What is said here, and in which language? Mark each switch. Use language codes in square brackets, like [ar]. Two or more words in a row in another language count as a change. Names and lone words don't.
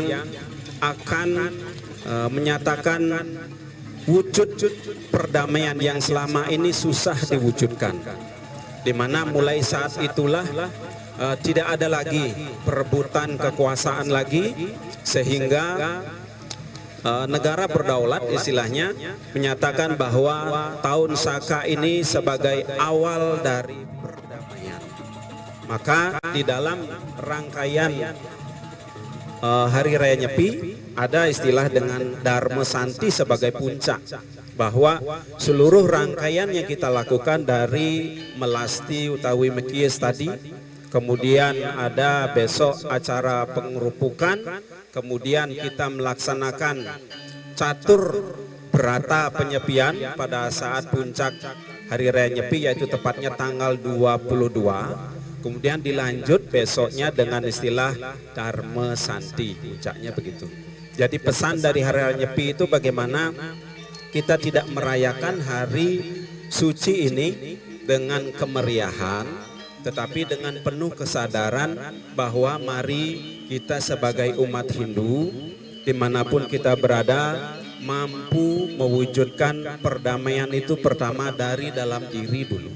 [id] akan menyatakan wujud perdamaian yang selama ini susah diwujudkan, di mana mulai saat itulah tidak ada lagi perebutan kekuasaan lagi, sehingga negara berdaulat istilahnya menyatakan bahwa tahun Saka ini sebagai awal dari perdamaian. Maka di dalam rangkaian Hari Raya Nyepi ada istilah dengan Dharma Santi sebagai puncak, bahwa seluruh rangkaian yang kita lakukan dari melasti utawi mekies tadi, kemudian ada besok acara pengerupukan, kemudian kita melaksanakan catur berata penyepian pada saat puncak Hari Raya Nyepi, yaitu tepatnya tanggal 22. Kemudian dilanjut besoknya dengan istilah Dharma Santi, puncaknya begitu. Jadi pesan dari Hari Raya Nyepi itu bagaimana kita tidak merayakan hari suci ini dengan kemeriahan, tetapi dengan penuh kesadaran bahwa mari kita sebagai umat Hindu dimanapun kita berada mampu mewujudkan perdamaian itu pertama dari dalam diri dulu.